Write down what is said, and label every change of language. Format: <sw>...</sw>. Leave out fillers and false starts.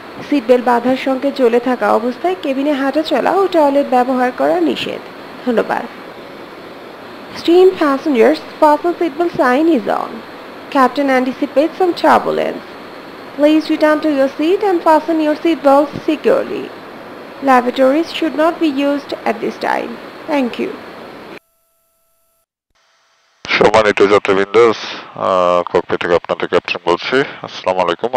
<bn>Seat belt বাঁধার সংকেত জ্বলে থাকা অবস্থায় কেবিনে হাঁটা চলা ও টয়লেট ব্যবহার করা নিষেধ। ধন্যবাদ।</bn> <en>Stream passengers, fasten seatbelt sign is on. Captain anticipates some turbulence. Please return to your seat and fasten your seatbelts securely. Lavatories should not be used at this time. Thank you.</en> <bn>সম্মানিত যাত্রীবৃন্দ, cocopeat থেকে আপনাদের captain বলছি। আসসালামু আলাইকুম।</bn>